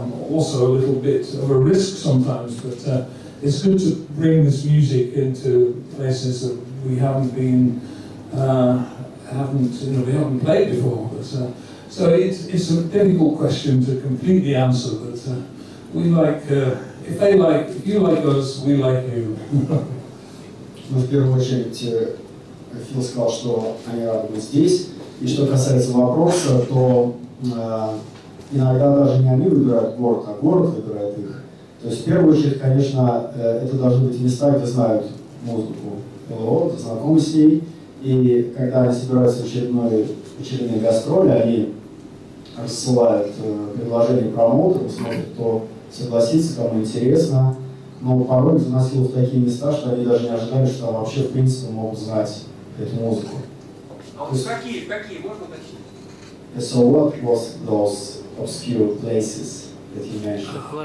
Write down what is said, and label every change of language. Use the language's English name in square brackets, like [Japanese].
[English] Also a little bit of a risk sometimes, but it's good to bring this music into places that we haven't been, we haven't played before. But, so it's a difficult question to completely answer. But we like, if you like us, we like you. [Russian] Ну, в первую очередь, Фил сказал, что они рады быть здесь. И что касается вопроса, то иногда даже не они выбирают город, а город выбирает их. То есть в первую очередь, конечно, это должны быть места, где знают музыку ЛО, знакомы с ней. И когда они собираются в очередные гастроли, они рассылают предложения промоутерам, смотрят, кто согласится, кому интересно. Но порой заносило в такие места, что они даже не ожидали, что там вообще в принципе могут знать эту музыку. А вот какие можно уточнить? [English] So what was those obscure places that you mentioned?